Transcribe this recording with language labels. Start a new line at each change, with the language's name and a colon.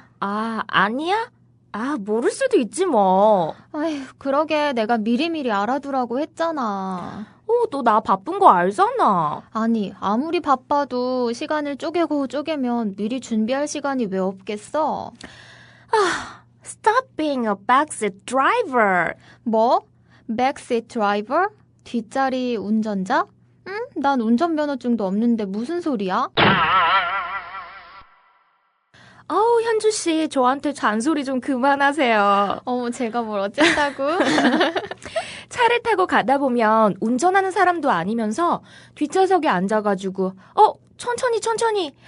Korean: 아, 아니야? 아, 모를 수도 있지 뭐. 아휴, 그러게 내가 미리미리 알아두라고 했잖아. 너 나 바쁜 거 알잖아. 아니, 아무리 바빠도 시간을 쪼개면 미리 준비할 시간이 왜 없겠어?
English: Stop being a backseat driver.
Korean: 뭐? backseat driver? 뒷자리 운전자? 난 운전면허증도 없는데 무슨 소리야? 현주 씨, 저한테 잔소리 좀 그만하세요. 제가 뭘 어쩐다고? 차를 타고 가다 보면 운전하는 사람도 아니면서 뒷좌석에 앉아가지고 천천히.